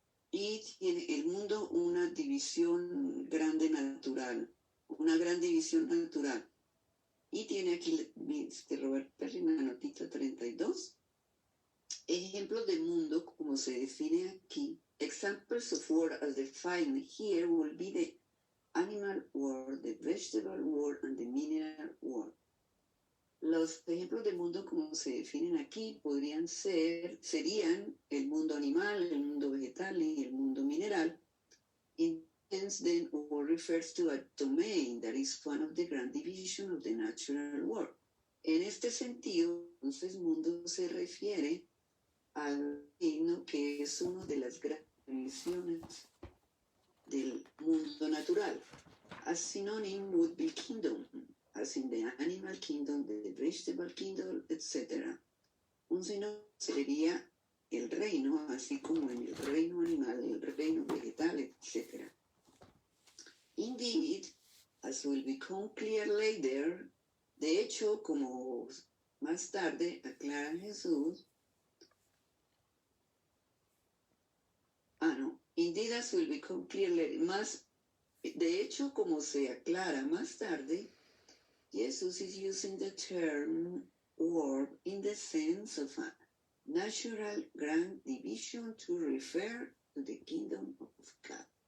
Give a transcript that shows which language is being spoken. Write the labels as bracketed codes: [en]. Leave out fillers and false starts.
[es] Y tiene el mundo una división grande natural, una gran división natural. Y tiene aquí Robert Perry en la notita 32. Ejemplos de mundo como se define aquí. [en] Examples of world as defined here will be the animal world, the vegetable world, and the mineral world. [es] Los ejemplos de mundo como se definen aquí serían el mundo animal, el mundo vegetal y el mundo mineral. [en] Hence, then, world refers to a domain that is one of the grand divisions of the natural world. [es] En este sentido, entonces, mundo se refiere al reino que es una de las grandes divisiones del mundo natural. [en] A synonym would be kingdom, as in the animal kingdom, the vegetable kingdom, etc. [es] Un sinónimo sería el reino, así como en el reino animal, el reino vegetal, etc. [en] Indeed, as will become clear later, [es] de hecho, como más tarde aclara Jesús, [en] Indeed, as will become clear later, [es] de hecho, como se aclara más tarde, [en] Jesus is using the term world in the sense of a natural grand division to refer to the kingdom of God.